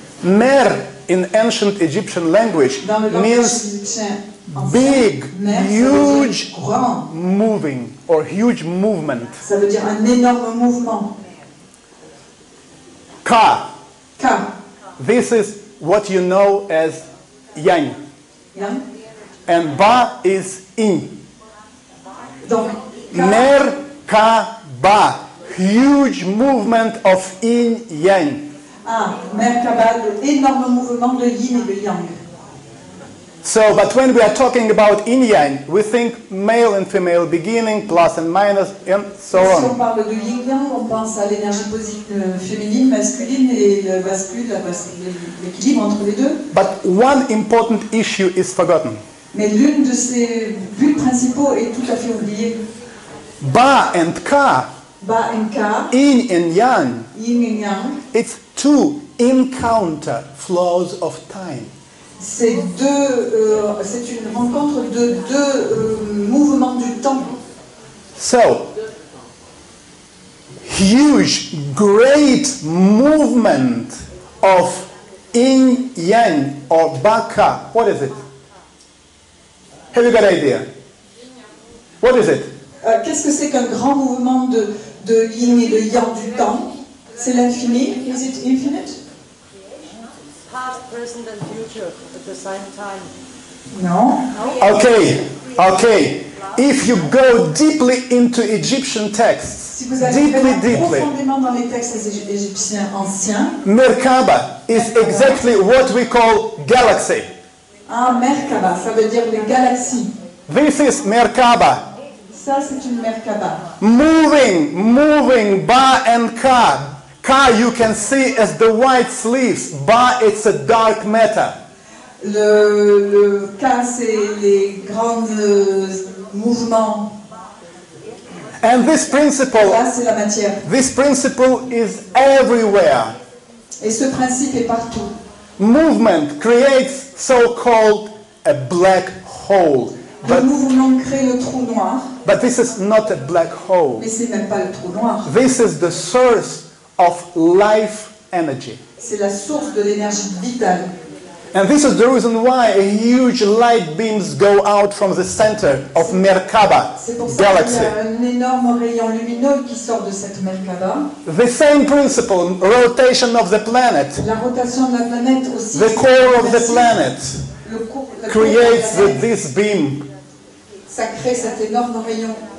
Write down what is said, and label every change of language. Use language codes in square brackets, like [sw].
[en] Mer in ancient Egyptian language [fr] Dans le langage [en] means [fr] égyptien ancien, [en] big, [fr] mer, ça veut dire [en] huge [fr] grand. [en] moving or huge movement. [fr] Ça veut dire un énorme mouvement. [en] Ka. [fr] Ka. [en] This is what you know as yang. [fr] Yang. [en] And ba is in. [fr] Donc, Ka, [en] Merkaba. Huge movement of yin yang. [fr] Merkaba, l'énorme mouvement de yin et de yang. [en] So, but when we are talking about yin-yang, we think male and female, beginning, plus and minus, and so [fr] Si on [en] on. [fr] parle de yin-yang, on pense à l'énergie féminine, masculine et le l'équilibre entre les deux. [en] But one important issue is forgotten. [fr] Mais l'une de ces buts principaux est tout à fait oubliée. [en] Ba and ka, [fr] Ba et ka, [en] yin and yang, [fr] yin et yang, [en] it's two encounter flows of time. c'est une rencontre de deux mouvements du temps. So, huge, great movement of yin-yang or baka. What is it? Have you got an idea? What is it? [fr] Qu'est-ce que c'est qu'un grand mouvement de yin et de yang du temps? C'est l'infini? [en] Is it infinite? Past, present and future at the same time. [fr] Non. [en] Okay. If you go deeply into Egyptian texts, [fr] Si vous allez [en] deeply, [fr] profondément dans les textes égyptiens anciens, [en] Merkaba is exactly what we call galaxy. [fr] Merkaba, ça veut dire les galaxies. [en] This is Merkaba. [fr] Ça, c'est une Merkaba. [en] Moving, Ba and Ka. Ka you can see as the white sleeves. Ba, it's a dark matter. [fr] Le Ka, c'est les grands mouvements. [en] And this principle, [fr] Là, c'est la matière. [en] this principle is everywhere. [fr] Et ce principe est partout. [en] Movement creates so-called a black hole. [fr] Le mouvement crée le trou noir, [en] But this is not a black hole. [fr] mais c'est même pas le trou noir. [en] This is the source of life energy. [fr] C'est la source de l'énergie vitale. [en] And this is the reason why huge light beams go out from the center of Merkaba [fr] C'est pour ça qu'il y [en] galaxy. [fr] a un énorme rayon lumineux qui sort de cette Merkaba. [en] The same principle, rotation of the planet, [fr] La rotation de la planète aussi. [en] the core of the planet, [fr] la cour de la [en] creates [fr] planète, [en] this beam. [fr] ça crée cet énorme rayon.